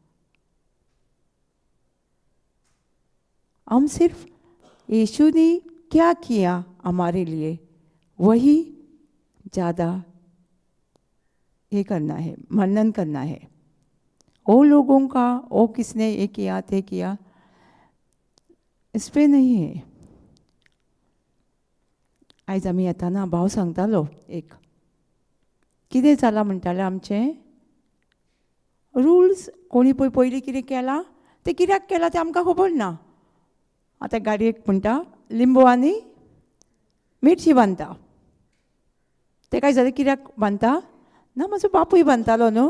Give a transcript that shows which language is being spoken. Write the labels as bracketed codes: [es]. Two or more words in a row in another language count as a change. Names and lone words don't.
[hi] हम सिर्फ यीशु ने क्या किया हमारे लिए वही ज़्यादा ये करना है, मनन करना है. वो लोगों का वो किसने ये किया थे किया, इस पे नहीं है. [kok] आयज आमी येताना भाव सांगतालो एक, कितें जालां म्हणटालें आमचें रुल्स, कोणी पळय पयलीं कितें केलां तें कित्याक केलां तें आमकां खबर ना. आतां गाडयेक म्हणटा लिंबू आनी मिरची बांदता, तें काय जालें कित्याक बांदता, ना म्हजो बापूय बांदतालो न्हू.